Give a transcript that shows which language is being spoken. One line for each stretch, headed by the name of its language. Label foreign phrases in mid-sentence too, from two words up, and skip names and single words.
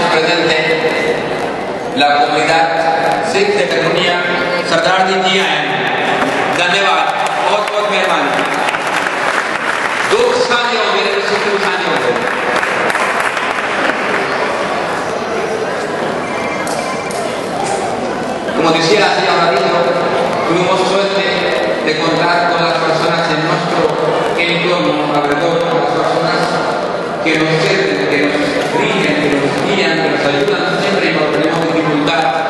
Spanish: presente la comunidad Sikh de Cataluña,
Hindi: Sardar Ji धन्यवाद, बहुत बहुत मेहरबानी। 2 साल हो गए, 2 साल हो गए।
Spanish: Como decía la señora Radillo, tuvimos suerte de contar con las personas en nuestro entorno alrededor, con las personas que nos sirven, que nos rigen, que nos guían, que nos ayudan siempre cuando tenemos dificultad.